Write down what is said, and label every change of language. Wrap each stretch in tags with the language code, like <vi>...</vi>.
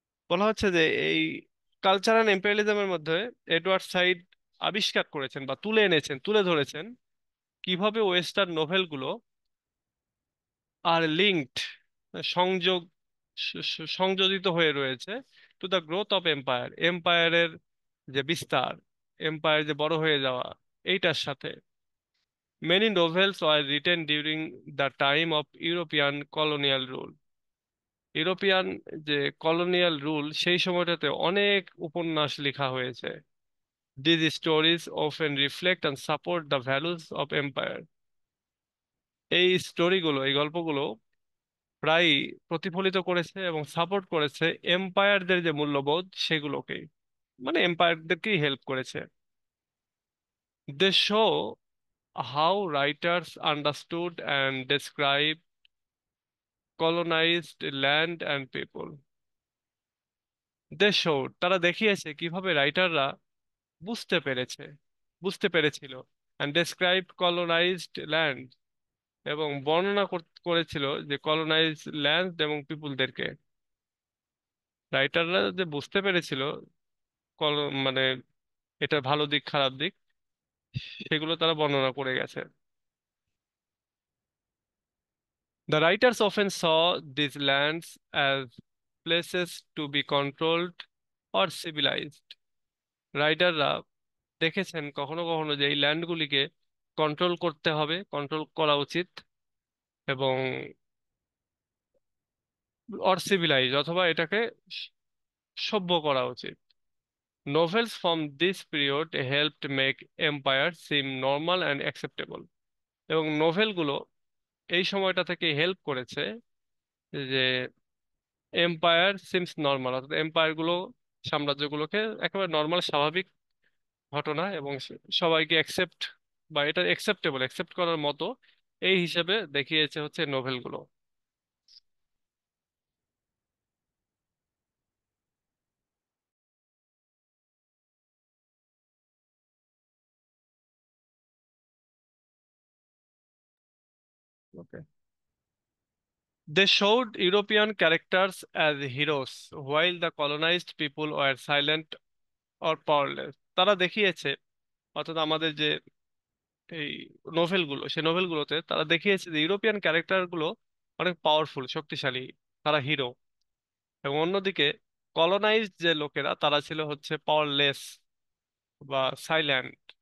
<bn>বলা হচ্ছে যে এই কালচার অ্যান্ড এম্পেরিয়ালিজমের মধ্যে এডওয়ার্ড সাইড আবিষ্কার করেছেন বা তুলে এনেছেন, তুলে ধরেছেন কিভাবে ওয়েস্টার্ন নোভেলগুলো আর লিঙ্কড, সংযোগ সংযোজিত হয়ে রয়েছে</bn> <en>to the growth of empire,</en> <bn>এম্পায়ারের যে বিস্তার, এম্পায়ার যে বড় হয়ে যাওয়া, এইটার সাথে।</bn> <en>Many novels were written during the time of European colonial rule.</en> <bn>European যে কলোনিয়াল রুল, সেই সময়টাতে অনেক উপন্যাস লেখা হয়েছে।</bn> <en>These stories often reflect and support the values of empire.</en> <bn>এই স্টোরিগুলো, এই গল্পগুলো প্রায় প্রতিফলিত করেছে এবং সাপোর্ট করেছে এম্পায়ারদের যে মূল্যবোধ সেগুলোকেই, মানে এম্পায়ারদেরকেই হেল্প করেছে।</bn> <en>They show how writers understood and described colonized land and people. They showed,</en> <bn>তারা দেখিয়েছে কিভাবে রাইটাররা বুঝতে পেরেছে, বুঝতে পেরেছিল,</bn> <en>and described colonized land,</en> <bn>এবং বর্ণনা করেছিল যে কলোনাইজ ল্যান্ড এবং পিপুলদেরকে। রাইটাররা যে বুঝতে পেরেছিল মানে এটার ভালো দিক খারাপ দিক, সেগুলো তারা বর্ণনা করে গেছে।</bn> <en>The writers often saw these lands as places to be controlled or civilized.</en> <bn>রাইটাররা দেখেছেন কখনো কখনো যে এই ল্যান্ডগুলিকে কন্ট্রোল করতে হবে, কন্ট্রোল করা উচিত, এবং অর সিভিলাইজ, অথবা এটাকে সভ্য করা উচিত।</bn> <en>Novels from this period helped make empire seem normal and acceptable.</en> <bn>এবং নোভেলগুলো এই সময়টা থেকে হেল্প করেছে যে</bn> <en>empire seems normal,</en> <bn>অর্থাৎ এম্পায়ার গুলো, সাম্রাজ্যগুলোকে একেবারে নর্মাল স্বাভাবিক ঘটনা এবং সবাইকে অ্যাকসেপ্ট বা এটা অ্যাকসেপ্টেবল, অ্যাকসেপ্ট করার মতো এই হিসেবে দেখিয়েছে হচ্ছে নোভেলগুলো।</bn> <en>Okay. They showed European characters as heroes while the colonized people were silent or powerless.</en> <bn>তারা দেখিয়েছে, অর্থাৎ আমাদের যে এই নোভেলগুলো, সেই নোভেলগুলোতে তারা দেখিয়েছে যে ইউরোপিয়ান ক্যারেক্টার গুলো অনেক পাওয়ারফুল, শক্তিশালী, তারা হিরো। এবং অন্যদিকে কলোনাইজড যে লোকেরা তারা ছিল হচ্ছে পাওয়ারলেস বা সাইল্যান্ট।</bn>